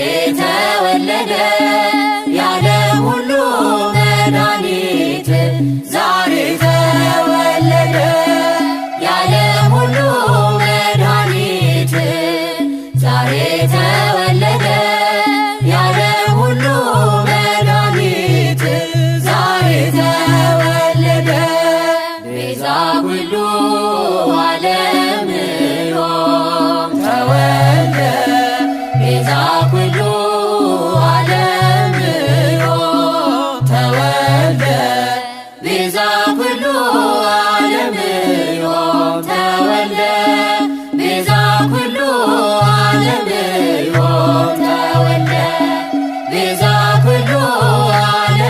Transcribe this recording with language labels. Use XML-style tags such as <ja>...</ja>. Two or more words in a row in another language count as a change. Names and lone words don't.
<am>ተወለደ የዓለም ሁሉ መድኃኒት ዛሬ ተወለደ የዓለም ሁሉ መድኃኒት ዛሬ ተወለደ የዓለም ሁሉ መድኃኒት ዛሬ ተወለደ</am> <gez>ቤዛ ኩሉ ዓለም ዮም ተወልደ ቤዛ ኩሉ ዓለም ዮም ተወልደ ቤዛ ኩሉ ዓለም ዮም ተወልደ ቤዛ ኩሉ ዓለም ዮም ተወልደ ቤዛ ኩሉ</gez>